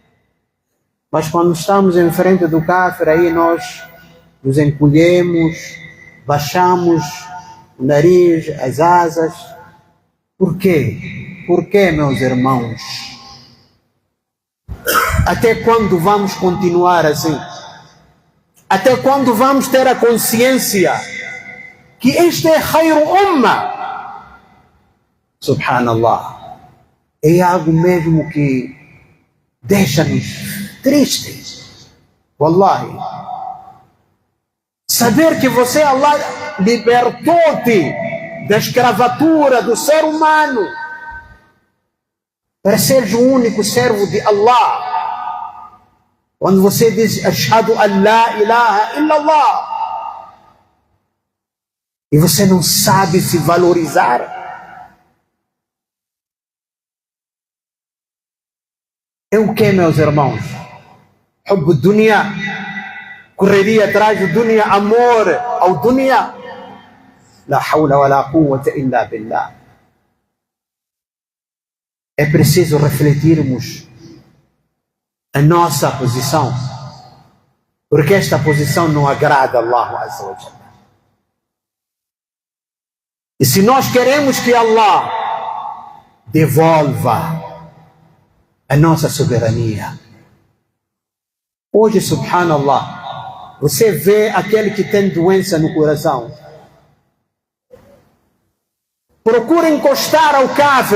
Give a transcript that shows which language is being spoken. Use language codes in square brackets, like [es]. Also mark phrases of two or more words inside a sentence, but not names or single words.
[pt] Mas quando estamos em frente do kafir, aí nós nos encolhemos, baixamos o nariz, as asas. Por quê? Por quê, meus irmãos? Até quando vamos continuar assim? Até quando vamos ter a consciência que este é [ar] خير أمة? [pt] Subhanallah. É algo mesmo que deixa-nos tristes. Wallahi. Saber que você, Allah, libertou-te da escravatura do ser humano para seres o único servo de Allah. Quando você diz [ar] أشهد أن لا إله إلا الله [pt] e você não sabe se valorizar, é o que, meus irmãos? [ar] حب الدنيا, [pt] correria atrás do dunya, amor ao dunya. [ar] لا حول ولا قوة إلا بالله. [pt] É preciso refletirmos a nossa posição, porque esta posição não agrada a Allah [ar] عز وجل. [pt] E se nós queremos que Allah devolva a nossa soberania, hoje, subhanallah, você vê aquele que tem doença no coração, procura encostar ao kafir.